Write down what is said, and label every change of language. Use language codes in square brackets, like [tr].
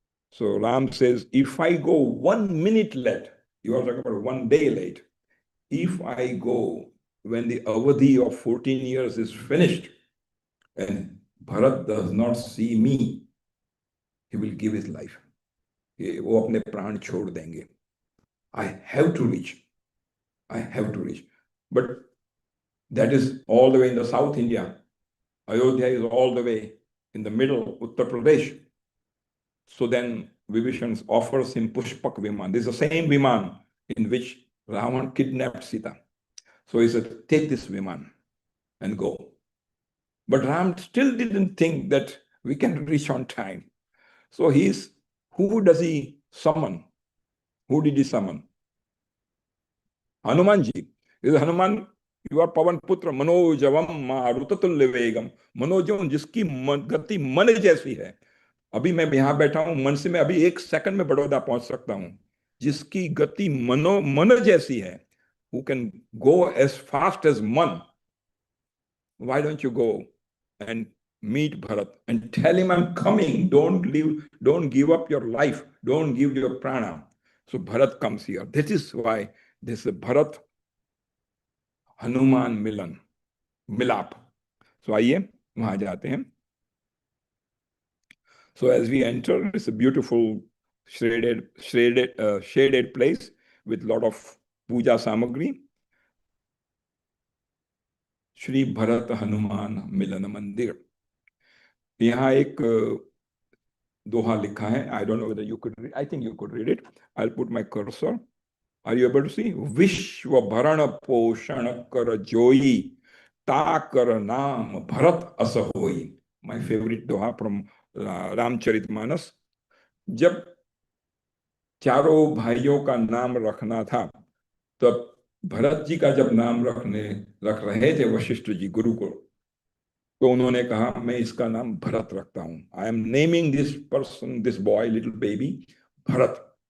[en] So Ram says, if I go 1 minute late, you are talking about 1 day late, if I go when the avadhi of 14 years is finished and Bharat does not see me, he will give his life. [hi] वो अपने प्राण छोड़ देंगे. [en] I have to reach. I have to reach. But that is all the way in the South India. Ayodhya is all the way in the middle, Uttar Pradesh. So then Vibhishan offers him Pushpak Viman. This is the same Viman in which Ravan kidnapped Sita. So he said, take this Viman and go. But Ram still didn't think that we can reach on time. So who does he summon? Who did he summon? Hanumanji. He said, Hanuman, you are Pavan Putra, [sa] Manojavam Marutatul Vegam. [hi] Manojam, जिसकी गति मन जैसी है. अभी मैं यहाँ बैठा हूं, मन से मैं अभी 1 सेकंड में बड़ौदा पहुंच सकता हूं. जिसकी गति मन जैसी है, [en] who can go as fast as man. Why don't you go and meet Bharat and tell him, I'm coming. Don't leave, don't give up your life. Don't give your prana. So Bharat comes here. This is why this is Bharat Hanuman Milan, Milap. [hi] So आइए वहां जाते हैं. [en] So as we enter, it's a beautiful shaded place with lot of puja samagri. [hi] Shri Bharat Hanuman मिलन मंदिर. यहाँ एक दोहा लिखा है. [en] I don't know whether you could read. I think you could read it. I'll put my cursor. Are you able to see? [hi] विश्व भरण पोषण कर जोई ताकर नाम भरत अस होई. [en] My favorite doha from Ramcharitmanas. [hi] जब चारों भाइयों का नाम रखना था, तब भरत जी का जब नाम रख रहे थे वशिष्ठ जी गुरु को, तो उन्होंने कहा मैं इसका नाम भरत रखता हूं. [en] I am naming this person, this boy, little baby, Bharat.